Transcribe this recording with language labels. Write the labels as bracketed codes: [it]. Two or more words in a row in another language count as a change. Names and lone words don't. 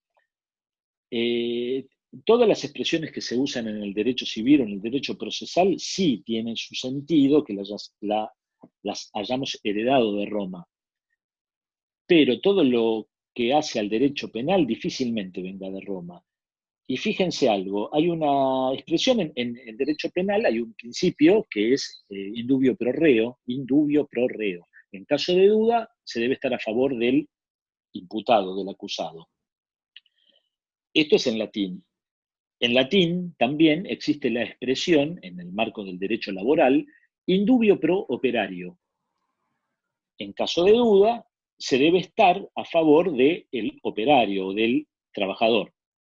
[es] Todas las expresiones que se usan en el derecho civil o en el derecho procesal sí tienen su sentido, que las hayamos heredado de Roma. Pero todo lo que hace al derecho penal difícilmente venga de Roma. Y fíjense algo, hay una expresión en derecho penal, hay un principio que es [la] indubio pro reo, indubio pro reo. [es] En caso de duda, se debe estar a favor del imputado, del acusado. Esto es en latín. En latín también existe la expresión, en el marco del derecho laboral, [la] indubio pro operario. [es] En caso de duda, se debe estar a favor del operario o del trabajador.